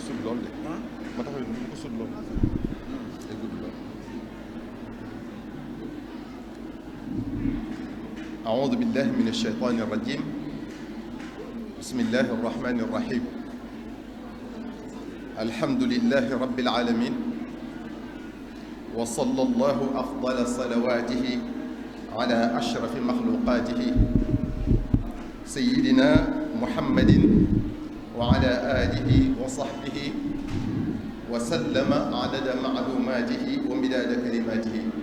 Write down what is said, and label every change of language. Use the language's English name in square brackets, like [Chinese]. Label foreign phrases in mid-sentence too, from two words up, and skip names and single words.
[Wolof] lool de ma taxaw bu ko sut lool day gudd lool. [Arabic] أعوذ بالله من الشيطان الرجيم بسم الله الرحمن الرحيم الحمد لله رب العالمين وصلى الله أفضل صلواته على أشرف مخلوقاته سيدنا محمد وعلى آله وصحبه وسلم عدد معلوماته ومداد كلماته